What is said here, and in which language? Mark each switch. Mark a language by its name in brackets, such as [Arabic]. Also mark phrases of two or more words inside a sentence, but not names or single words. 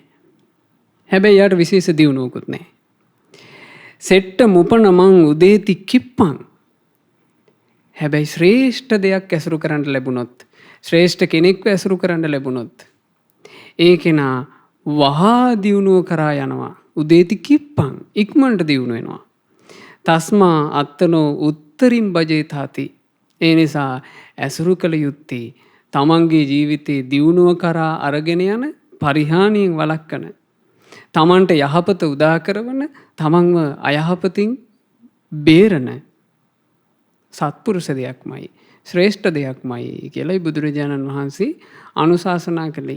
[Sinhala] හැබැයි යාට විශේෂ දියුණුවකුත් නැහැ. [Pali] සෙට්ට මුපනමං උදේති කිප්පං. [Sinhala] හැබැයි ශ්‍රේෂ්ඨ දෙයක් ඇසුරු කරන්න ලැබුණොත් ශ්‍රේෂ්ඨ කෙනෙක්ව ඇසුරු කරන්න ලැබුණොත් ඒ කෙනා වහා දියුණුව කරා යනවා. [Pali] උදේති කිප්පං [Sinhala] ඉක්මනට දියුණු වෙනවා. [Pali] තස්මා අත්තනෝ උත්තරින් බජේතාති. [Sinhala] ඒ නිසා ඇසුරු කළ යුත්තේ තමන්ගේ ජීවිතේ දියුණුව කරා අරගෙන යන පරිහානියෙන් වළක්වන තමන්ට යහපත උදා කරවන තමන්ව අයහපතින් බේරන සත්පුරුෂ දෙයක්මයි ශ්‍රේෂ්ඨ දෙයක්මයි කියලායි බුදුරජාණන් වහන්සේ අනුශාසනා කළේ.